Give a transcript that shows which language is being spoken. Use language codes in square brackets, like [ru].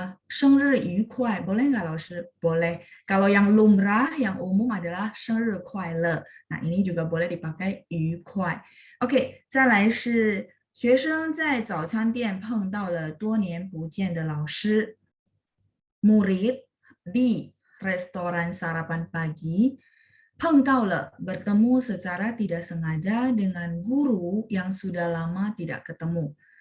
[zh] 生日愉快, [id] boleh nggak [zh] 老师? [id] Boleh. Kalau yang lumrah, yang umum adalah [zh] 生日快乐. [id] Nah, ini juga boleh dipakai 愉快. [zh] Oke, 再来是学生在早餐店碰到了多年不见的老师。 [id] Murid di restoran sarapan pagi [zh] 碰到了 [id] bertemu secara tidak sengaja dengan guru yang sudah lama tidak ketemu.